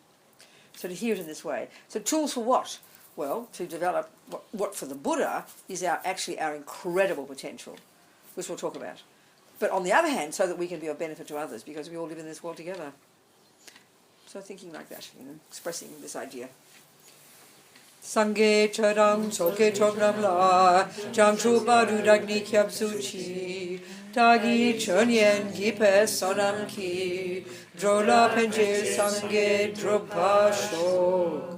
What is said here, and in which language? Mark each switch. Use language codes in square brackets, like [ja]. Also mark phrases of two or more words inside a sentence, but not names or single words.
[en] So to hear it in this way. So tools for what? Well, to develop what for the Buddha is actually our incredible potential, which we'll talk about. But on the other hand, so that we can be of benefit to others, because we all live in this world together. So thinking like that, you know, expressing this idea. [bo] སངས་རྒྱས་ཆོས་དང་ཚོགས་ཀྱི་མཆོག་རྣམས་ལ། བྱང་ཆུབ་བར་དུ་བདག་ནི་སྐྱབས་སུ་མཆི། བདག་གིས་སྦྱིན་སོགས་བགྱིས་པའི་བསོད་ནམས་ཀྱིས། འགྲོ་ལ་ཕན་ཕྱིར་སངས་རྒྱས་འགྲུབ་པར་ཤོག.